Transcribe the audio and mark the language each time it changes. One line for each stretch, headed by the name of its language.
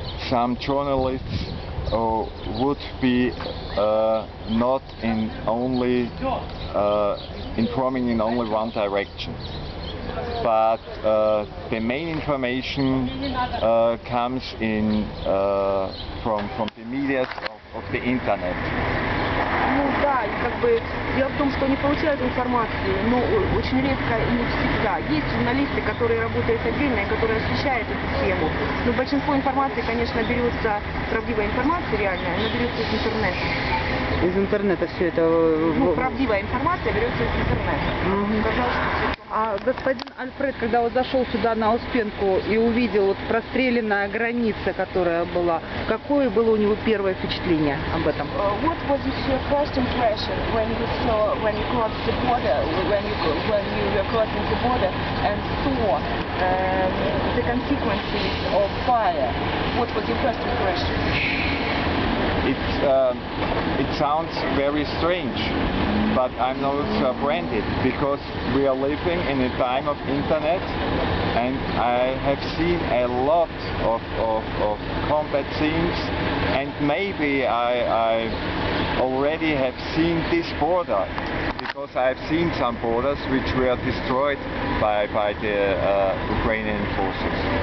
English: Some journalists would be not in only informing in only one direction, but the main information comes in from the media of the internet.
Russian: Да, и дело в том, что они получают информацию, но очень редко и не всегда. Есть журналисты, которые работают отдельно и которые освещают эту тему, но большинство информации, конечно, берется, правдивая информация реальная, она берется из интернета. Из интернета все это... правдивая информация берется из интернета. Пожалуйста. А господин Альфред, когда вот зашел сюда на Успенку и увидел вот простреленная граница, которая была, какое было у него первое впечатление об этом?
English: What was your first impression when you crossed the border, when you were crossing the border and saw the consequences of fire? What was your first impression? It sounds very strange, but I'm not surprised because we are living in a time of internet, and I have seen a lot of combat scenes, and maybe I already have seen this border, because I have seen some borders which were destroyed by the Ukrainian forces.